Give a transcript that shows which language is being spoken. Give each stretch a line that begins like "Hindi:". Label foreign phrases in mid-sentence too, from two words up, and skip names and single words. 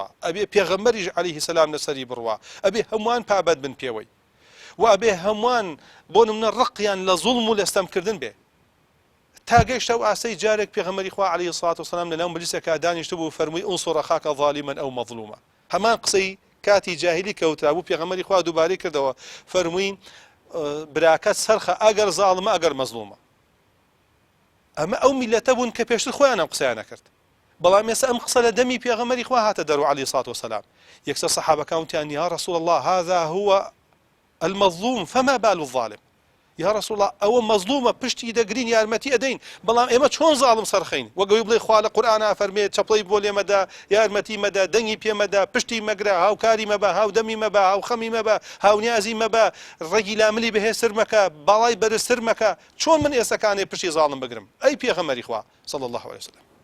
Central Kurdish: ئەبێ پێغەمبەریش
Arabic: عەلەیهی السەلام
Central Kurdish: لەسەری بڕوا ئەبێ هەمووان پابەت بن پێوەی و ئەبێ هەمووان بۆ نمونە ڕقیان لە زوڵم و لە ستەمکردن بێ تا گەیشتە و ئاسەی جارێک پێغەمبەری خوا
Arabic: عەلەیهی السەڵاتو وەسەلام
Central Kurdish: لەناو مەجلیسێکا دانیشتبوو فەرمووی
Arabic: انصر ئەخاکە ظالما ئەو مەظلومە
Central Kurdish: هەمان قسەی کاتی جاهلی کەوترا بوو پێغەمبەری خوا دووبارەی کردەوە فەرمووی براکەت سەرخە ئەگەر زاڵمە ئەگەر مەظلومە ئەمە ئەو میلەتە بوون کە پێشتر خۆیان ئەم قسەیان نەکرد بەڵام ئێستا ئەم قسە لە دەمی پێغەمبەری خوا هاتە دەرەوە
Arabic: عەلەیهی السەڵاتو وەسەلام
Central Kurdish: یەکسەر سەحابەکان وتیان
Arabic: یا رسول الله هذا هو المظلوم فما بال الظالم یا رسول الله
Central Kurdish: ئەوە مەظلومە پشتی دەگرین یارمەتی ئەدەین بەڵام ئێمە چۆن زاڵم سەرخەین وەگەوەی بڵێ خوا لە قورئانە فەرمێت چەپڵەی بۆ لێ مەدا یارمەتی مەدا دەنگی پێ مەدا پشتی مەگرە هاوکاری مەبە هاودەمی مەبە هاوخەمی مەبە هاونیازی مەبە ڕێگی لاملی بەهێزتر مەکە باڵای بەرزتر مەکە چۆن من ئێستاکانێ پشتی زاڵم بگرم ئەی پێغەمبەری خوا
Arabic: صلی الله عليه وسلم